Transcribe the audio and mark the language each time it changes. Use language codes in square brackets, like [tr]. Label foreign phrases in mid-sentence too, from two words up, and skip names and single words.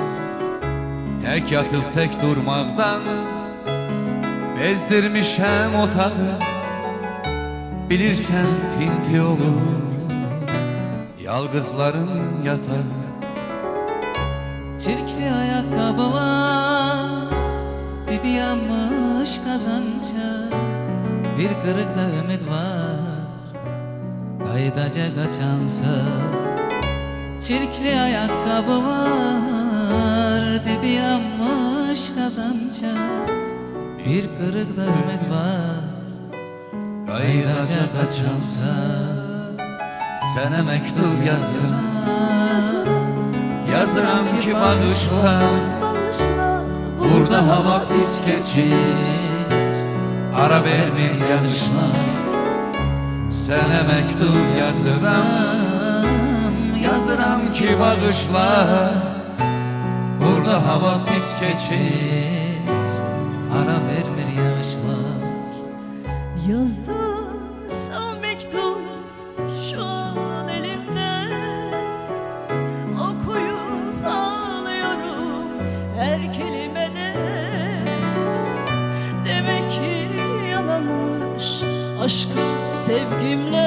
[az] Tək yatıb tək durmaqdan bezdirmişəm otağı. Bilirsən pinti olur yalqızların yatağı. [tr] Çirkli ayakkabılar, dibi yanmış kazanca, bir kırıkta ümit var, kaydaca kaçansa. Çirkli ayakkabılar, dibi yanmış kazanca, bir kırıkta ümit var, kaydaca kaçansa. [az] Sənə məktub yazıram ki bağışla. Burada hava pis geçir, ara vermir yağışlar. Sənə məktub yazıram ki bağışla. Burada hava pis geçir, ara vermir yağışlar. [tr] Yazdın son mektup şu an elimde. Okuyup ağlıyorum her kelimede. Demek ki yalanmış aşkım sevgimle.